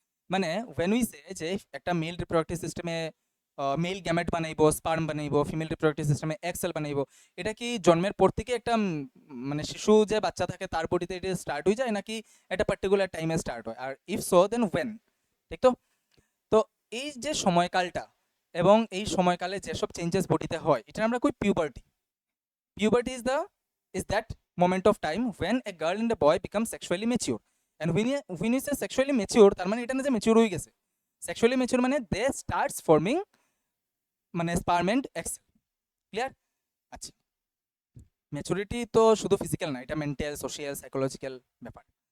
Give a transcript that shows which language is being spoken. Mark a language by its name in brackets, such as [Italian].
[Bangla] মানে [English] when we say [Bangla] যে একটা মেল রিপ্রোডাক্টিভ সিস্টেমে mail gamete বানাইবো, sperm বানাইবো, female reproductive সিস্টেমে এগ সেল বানাইবো, এটা কি জন্মের পর থেকে একটা মানে শিশু যে বাচ্চা থাকে তার বডিতে এটা স্টার্ট হয়ে যায় নাকি একটা পার্টিকুলার টাইমে স্টার্ট হয়, [English] আর if so then when, [Bangla] ঠিক তো? তো এই যে সময়কালটা এবং এই সময়কালে যেসব চেঞ্জেস বডিতে হয় এটা আমরা কই puberty. [English] Puberty is that moment of time when a girl and a boy become sexually mature. And when you say sexually mature, [Bangla] তার মানে এটা না যে ম্যাচিউর হয়ে গেছে। [English] Sexually mature মানে they starts forming মানে sperm and egg cell. Clear? [Bangla] আচ্ছা, ম্যাচুরিটি তো শুধু ফিজিক্যাল না, এটা মেন্টাল, সোশিয়াল, সাইকোলজিক্যাল ব্যাপার।